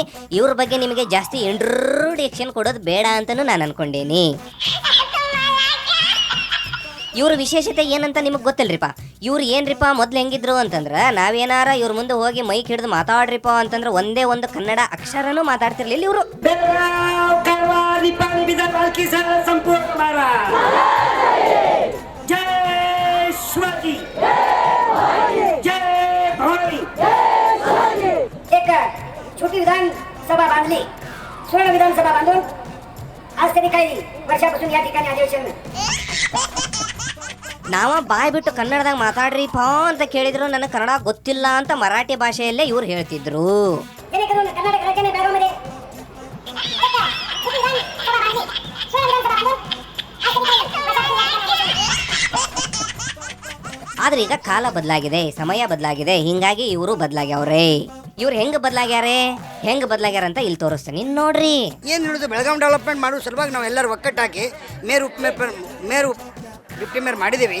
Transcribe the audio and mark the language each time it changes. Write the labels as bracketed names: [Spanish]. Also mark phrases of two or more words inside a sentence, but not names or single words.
[Kannada] ಇವ್ರ ಬಗ್ಗೆ ನಿಮಗೆ ಜಾಸ್ತಿ ಇಂಟ್ರೊಡಕ್ಷನ್ ಕೊಡೋದು ಬೇಡ ಅಂತಲೂ ನಾನು ಅನ್ಕೊಂಡೇನಿ. ಇವ್ರ ವಿಶೇಷತೆ ಏನಂತ ನಿಮಗೆ ಗೊತ್ತಿಲ್ರಿಪ್ಪ. ಇವ್ರು ಏನ್ರಿಪ್ಪ ಮೊದ್ಲು ಹೆಂಗಿದ್ರು ಅಂತಂದ್ರೆ ನಾವೇನಾರ ಇವ್ರ ಮುಂದೆ ಹೋಗಿ ಮೈಕ್ ಹಿಡಿದು ಮಾತಾಡ್ರಿಪ್ಪ ಅಂತಂದ್ರೆ ಒಂದೇ ಒಂದು ಕನ್ನಡ ಅಕ್ಷರನೂ ಮಾತಾಡ್ತಿರ್ಲಿಲ್ಲ ಇವರು. [Marathi] छोटी विधानसभा बांधली, स्वर्ण विधानसभा बांधून आज त्यांनी काही वर्षापासून या ठिकाणी अधिवेशन [Kannada] ನಾವ ಬಾಯ್ ಬಿಟ್ಟು ಕನ್ನಡದಾಗ ಮಾತಾಡ್ರಿಪ್ಪ ಅಂತ ಕೇಳಿದ್ರು ನನಗೆ ಕನ್ನಡ ಗೊತ್ತಿಲ್ಲ ಅಂತ ಮರಾಠಿ ಭಾಷೆಯಲ್ಲೇ ಇವ್ರು ಹೇಳ್ತಿದ್ರು. [Marathi] जेणेकरून कर्नाटक राज्याने बॅरोमध्ये छोटी विधानसभा बांधली, स्वर्ण विधानसभा बांधून [Kannada] ಆದ್ರೆ ಈಗ ಕಾಲ ಬದಲಾಗಿದೆ, ಸಮಯ ಬದಲಾಗಿದೆ, ಹಿಂಗಾಗಿ ಇವರು ಬದಲಾಗ್ಯಾವ್ರೆ. ಇವ್ರು ಹೆಂಗ್ ಬದಲಾಗ್ಯಾರ ಅಂತ ಇಲ್ಲಿ ತೋರಿಸ್ತೀನಿ ನೋಡ್ರಿ. ಏನು ಹೇಳೋದು, ಬೆಳಗಾವಿ ಡೆವಲಪ್ಮೆಂಟ್ ಮಾಡೋ ಸಲುವಾಗಿ ನಾವು ಎಲ್ಲರೂ ಒಕ್ಕಟ್ಟಾಕಿ ಮೇರು [English] deputy mayor [Kannada] ಮಾಡಿದ್ದೀವಿ.